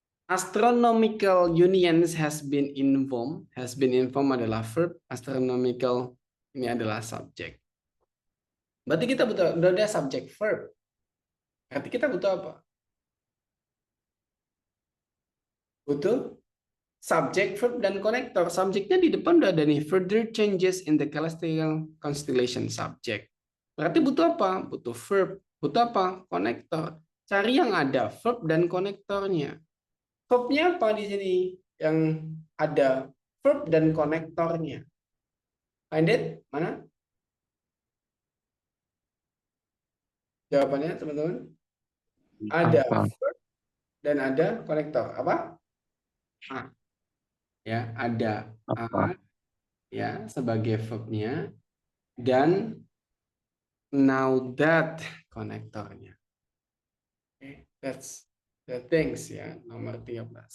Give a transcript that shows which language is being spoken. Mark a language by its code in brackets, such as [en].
[en] Astronomical unions has been informed. [id] Has been informed adalah verb. Astronomical ini adalah subjek. Berarti kita butuh udah ada subjek verb. Berarti kita butuh apa? Butuh subjek, verb, dan konektor. Subjeknya di depan udah ada nih. [en] Further changes in the celestial constellation subject. [id] Berarti butuh apa? Butuh verb. Butuh apa? Konektor. Cari yang ada verb dan konektornya. Verbnya apa di sini? Yang ada verb dan konektornya. [en] Find it? Mana? [id] Jawabannya teman-teman? Ada Apa? verb dan ada konektor. Apa? A. Ya, ada Apa? A ya sebagai verbnya dan now that konektornya. [en] Okay, that's the things [id] ya, nomor 13.